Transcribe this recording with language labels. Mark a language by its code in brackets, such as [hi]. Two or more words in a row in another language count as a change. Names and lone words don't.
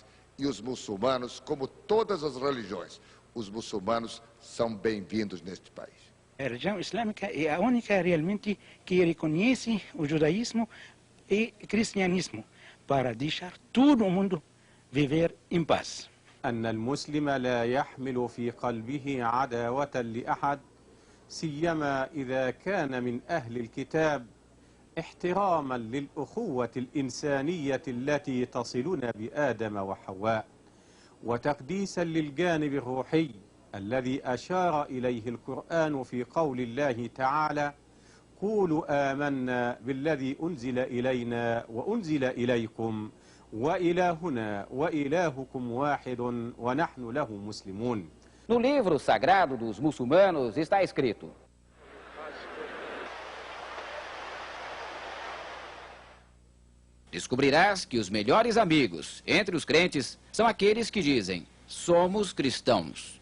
[pt] E os muçulmanos, como todas as religiões, os muçulmanos são bem-vindos neste país. A religião islâmica é a única realmente que reconhece o judaísmo e o cristianismo para deixar todo o mundo viver em paz. [ar] أن المسلم لا يحمل في قلبه عداوة لأحد سيما إذا كان من أهل الكتاب احتراما للأخوة الإنسانية التي تصلنا بآدم وحواء وتقديسا للجانب الروحي الذي أشار إليه القرآن في قول الله تعالى قولوا آمنا بالذي أنزل إلينا وأنزل إليكم وإلهنا وإلهكم واحد ونحن له مسلمون. [pt] No livro sagrado dos muçulmanos está escrito: descobrirás que os melhores amigos entre os crentes são aqueles que dizem, somos cristãos.